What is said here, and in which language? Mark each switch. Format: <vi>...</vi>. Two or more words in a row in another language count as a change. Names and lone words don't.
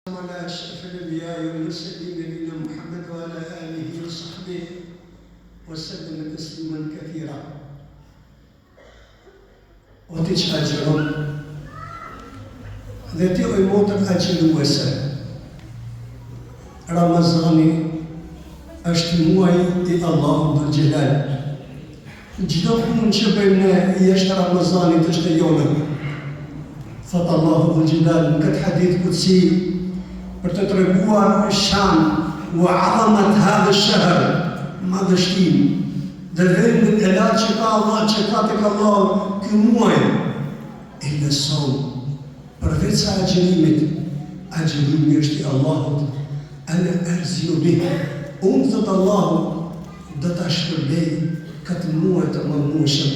<ar>على أشرف الأنبياء والمرسلين نبينا محمد وعلى آله وصحبه وسلم تسليما كثيرا.</ar> <sq>Otiç agjeron dhe ti oj motër agjeruese. Ramazani është muaji i Allahut</sq> <ar>ذو الجلال.</ar> <sq>Çdo punë që bëjmë ne jashtë Ramazanit është e jonë. Thot Allahu</sq> <ar>ذو الجلال</ar> <sq>në këtë</sq> <ar>حديث قدسي</ar> <sq>për të treguar</sq> <ar>شأن وعظمة هذا الشهر,</ar> <sq>madhështinë dhe vendin e lartë që ka Allah, që ka tek Allah ky muaj.</sq> <ar>إلا الصوم,</ar> <sq>përveç sa agjerimi është i Allahut.</sq> <ar>أنا أجزي به,</ar> <sq>unë thot Allahu do ta shpërbej këtë muaj të mëdhenshëm.</sq>